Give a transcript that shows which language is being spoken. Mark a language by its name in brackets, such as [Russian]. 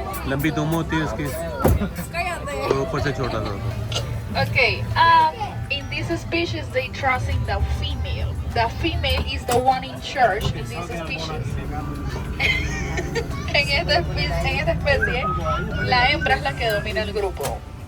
[Hindi] लंबी दुम होती है इसकी, तो ऊपर से छोटा सा होता है। [English] Okay, in this species they trust in the female. The female is the one in charge in this species. [Spanish] en esta especie, la hembra es la que domina el grupo.